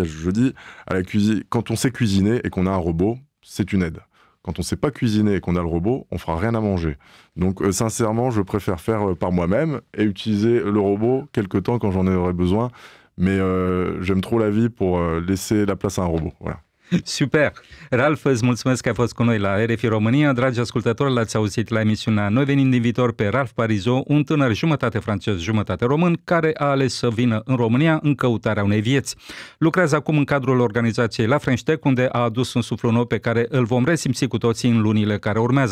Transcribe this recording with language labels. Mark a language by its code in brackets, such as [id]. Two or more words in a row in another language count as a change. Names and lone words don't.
[fr] Je dis, à la cuisine, quand on sait cuisiner et qu'on a un robot, c'est une aide. Quand on ne sait pas cuisiner et qu'on a le robot, on ne fera rien à manger. Donc, sincèrement, je préfère faire par moi-même et utiliser le robot quelque temps quand j'en aurai besoin. Mais j'aime trop la vie pour laisser la place à un robot. Voilà. Super! [ro] Ralph, îți mulțumesc că ai fost cu noi la RFI România. Dragi ascultători, l-ați auzit la emisiunea Noi venim din viitor pe Ralph Parisot, un tânăr jumătate francez, jumătate român, care a ales să vină în România în căutarea unei vieți. Lucrează acum în cadrul organizației La French Tech, unde a adus un suflu nou pe care îl vom resimți cu toții în lunile care urmează.